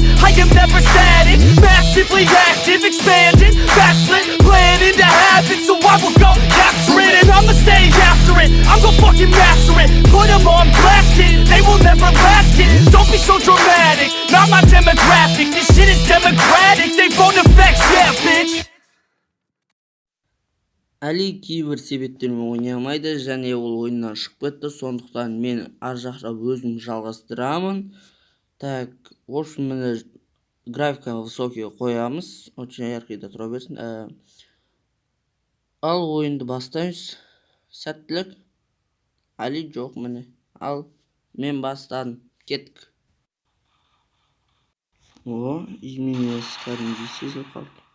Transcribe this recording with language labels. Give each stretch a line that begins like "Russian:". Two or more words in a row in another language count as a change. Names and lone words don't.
English: I am never static, massively active, expanding, backslid, planning to have it. So I will go capture it and I'ma stay after it. I'm gonna fucking master it, put them on blast it. They will never last it, don't be so dramatic. Not my demographic, this shit is democratic. They phone effects, yeah bitch.
Kazakh: Әли кейбір себептермен ойнай алмайды және ол ойыннан шығып кетті, сондықтан мен ар жақта өзім жалғастырамын.
Russian: Так, в общем,
Kazakh: міне
Russian: графика высокий
Kazakh: қоямыз,
Russian: очень яркийда
Kazakh: тұра берсін. Ал ойынды бастаймыз. Сәттілік. Әли жоқ міне. Ал мен бастадым. Кеттік. О, изменилось кәдімгідей сезіліп қалды.